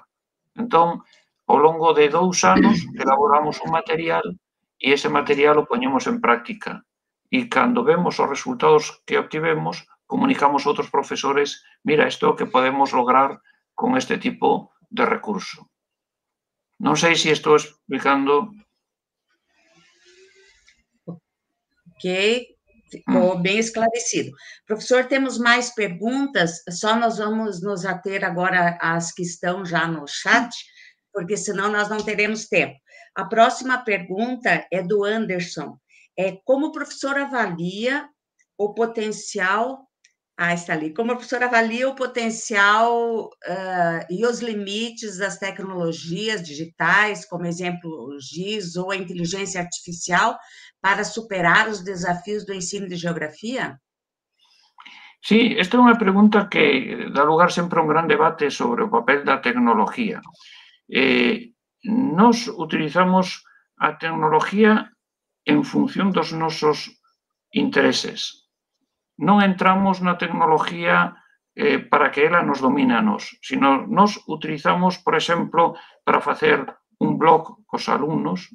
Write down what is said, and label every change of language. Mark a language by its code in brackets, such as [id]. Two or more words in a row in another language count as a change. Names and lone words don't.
[gl] Entón, ao longo de 2 anos elaboramos un material e ese material o poñemos en práctica. E cando vemos os resultados que obtivemos, comunicamos a outros profesores, mira, isto é o que podemos lograr con este tipo de recurso. Non sei se estou explicando. [pt] Ok, ficou bem esclarecido. Professor, temos mais perguntas, só nós vamos nos ater agora às que estão já no chat, porque senão nós não teremos tempo. A próxima pergunta é do Anderson. Como o professor avalia o potencial... está ali. Como a professora avalia o potencial e os limites das tecnologias digitais, como exemplo o GIS ou a inteligência artificial, para superar os desafios do ensino de geografia? [gl] Sí, esta é unha pregunta que dá lugar sempre a un gran debate sobre o papel da tecnología. Nós utilizamos a tecnología en función dos nosos intereses. Non entramos na tecnología para que ela nos domine a nós, sino nos utilizamos, por exemplo, para facer un blog cos alumnos.